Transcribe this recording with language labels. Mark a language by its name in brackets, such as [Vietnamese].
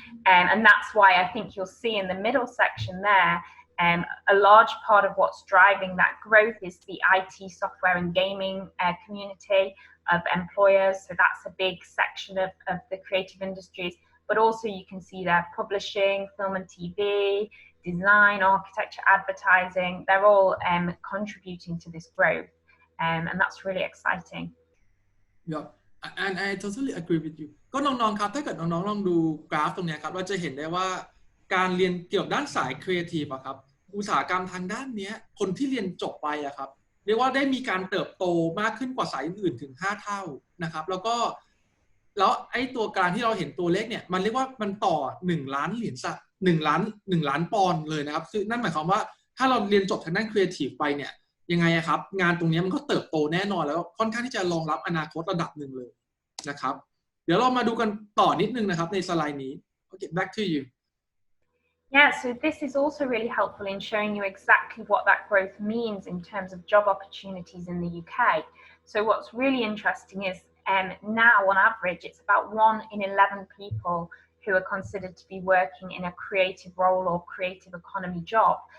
[English] And that's why I think you'll see in the middle section there, a large part of what's driving that growth is the IT, software and gaming community of employers. So that's a big section of the creative industries. But also you can see there publishing, film and TV, design, architecture, advertising. They're all contributing to this growth. And that's really exciting. Yeah. And I totally agree with you [Thai] ก็น้องๆครับถ้าเกิดน้องๆลองดูกราฟตรงนี้ครับเราจะเห็นได้ว่าการเรียนเกี่ยวกับด้านสายครีเอทีฟอะครับอุตสาหกรรมทางด้านนี้คนที่เรียนจบไปอะครับเรียกว่าได้มีการเติบโตมากขึ้นกว่าสายอื่นๆถึง5 เท่านะครับแ ล้วไอ้ตัวการที่เราเห็นตัวเลขเนี่ยมันเรียกว่ามันต่อ1 ล้านเหรียญ1 ล้านปอนด์เลยนะครับซึ่งนั่นหมายความว่าถ้าเราเรียนจบทางด้านครีเอทีฟไปเนี่ยยังไงครับงานตรงนี้มันก็เติบโตแน่นอนแล้วค่อนข้างที่จะรองรับอนาคตระดับหนึ่งเลยนะครับเดี๋ยวเรามาดูกันต่อนิดนึงนะครับในสไลด์นี้ [English] Okay, back to you. Yeah, so this is also really helpful in showing you exactly what that growth means in terms of job opportunities in the UK. So what's really interesting is now on average it's about 1 in 11 people who are considered to be working in a creative role or creative economy job.